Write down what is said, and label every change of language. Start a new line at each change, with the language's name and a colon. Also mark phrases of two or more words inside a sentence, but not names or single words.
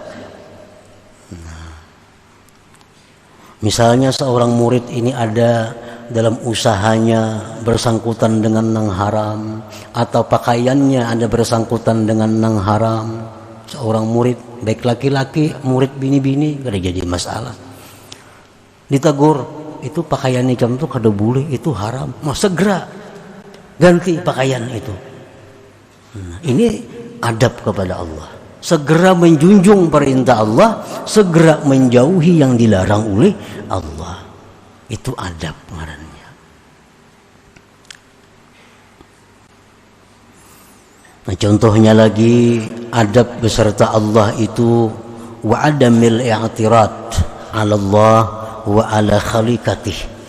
Indonesian: Nah, misalnya seorang murid ini ada dalam usahanya bersangkutan dengan nang haram, atau pakaiannya ada bersangkutan dengan nang haram, seorang murid baik laki-laki, murid bini-bini kada jadi masalah. Ditegur, itu pakaian macam itu kada boleh, itu haram. Mau segera ganti pakaian itu. Nah, ini adab kepada Allah. Segera menjunjung perintah Allah, segera menjauhi yang dilarang oleh Allah.
Banjar: Itu adab ngarannya.
Indonesian: Nah, contohnya lagi adab beserta Allah itu
Arabic: وعدم الاعتراض على الله وعلى خليقته.